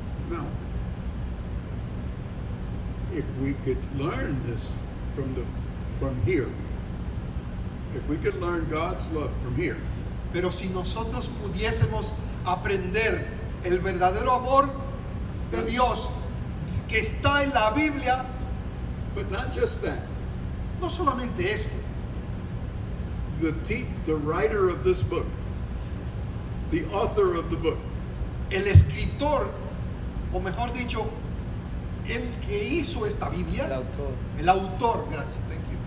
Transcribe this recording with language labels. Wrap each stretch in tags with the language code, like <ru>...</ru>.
<en>Now, if we could learn this from here, if we could learn God's love from here,</en> <es>Pero si nosotros pudiésemos aprender el verdadero amor de Dios que está en la Biblia,</es> <en>but not just that.</en> <es>no solamente esto,</es> <en>The writer of this book, the author of the book,</en> <es>el escritor, o mejor dicho, el que hizo esta Biblia, el autor, gracias,</es> <en>thank you.</en>